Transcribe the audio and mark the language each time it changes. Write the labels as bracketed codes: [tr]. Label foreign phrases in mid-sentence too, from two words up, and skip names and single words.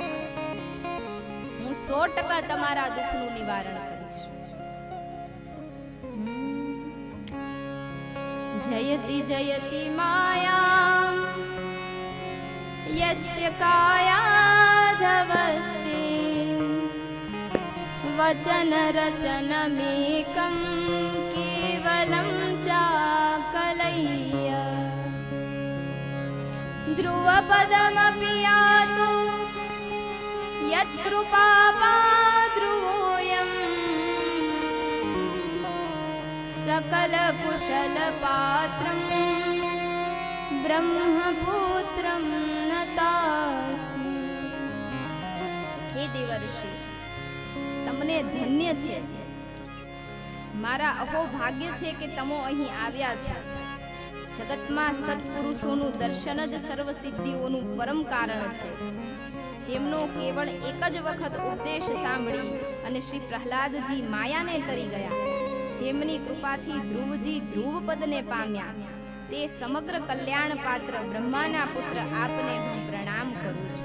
[gu] હું 100% તમારા દુઃખનું નિવારણ કરીશ. [sa] जयति जयति माया यस्य कायाधवस्ति वचन रचनमेकं केवलं चाकलय्य ध्रुवपदमपि यातु यत्कृपापाद्रुवोऽयं सकलकुशलपात्रं ब्रह्मपुत्रं नतास्मि. हे देवर्षि, [gu] તમને ધન્ય છે, મારા અહો ભાગ્ય છે કે તમે અહીં આવ્યા છો. જગતમાં સત્પુરુષોનું દર્શન જ સર્વ સિદ્ધિઓનું પરમ કારણ છે. જેમનો કેવળ એક જ વખત ઉપદેશ સાંભળી અને શ્રી પ્રહલાદજી માયાને તરી ગયા, જેમની કૃપાથી ધ્રુવજી ધ્રુવપદને પામ્યા, તે સમગ્ર કલ્યાણ પાત્ર બ્રહ્માના પુત્ર આપને હું પ્રણામ કરું છું.